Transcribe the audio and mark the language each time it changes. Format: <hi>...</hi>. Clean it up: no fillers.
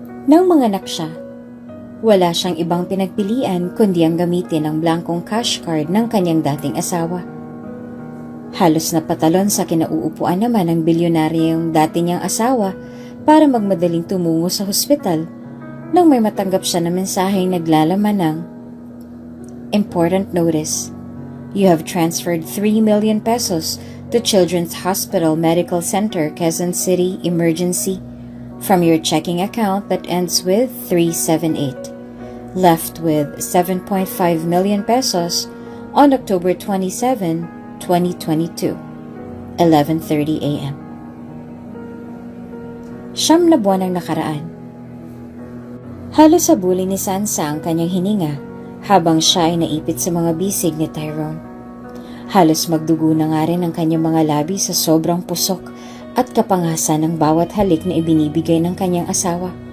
<tl>Nang manganak siya, wala siyang ibang pinagpilian kundi ang gamitin ang blankong cash card ng kanyang dating asawa. Halos napatalon sa kinauupuan naman ng bilyonaryong dati niyang asawa para magmadaling tumungo sa hospital nang may matanggap siya na mensaheng naglalaman ng</tl> <en>Important notice. You have transferred 3 million pesos to Children's Hospital Medical Center, Quezon City Emergency from your checking account that ends with 378. Left with 7.5 million pesos on October 27, 2022, 11:30 a.m.</en> <tl>Siyam na buwan ang nakaraan. Halos sabuli ni Sansa ang kanyang hininga habang siya ay naipit sa mga bisig ni Tyrone. Halos magdugo na nga rin ang kanyang mga labi sa sobrang pusok at kapangasan ng bawat halik na ibinibigay ng kanyang asawa.</tl>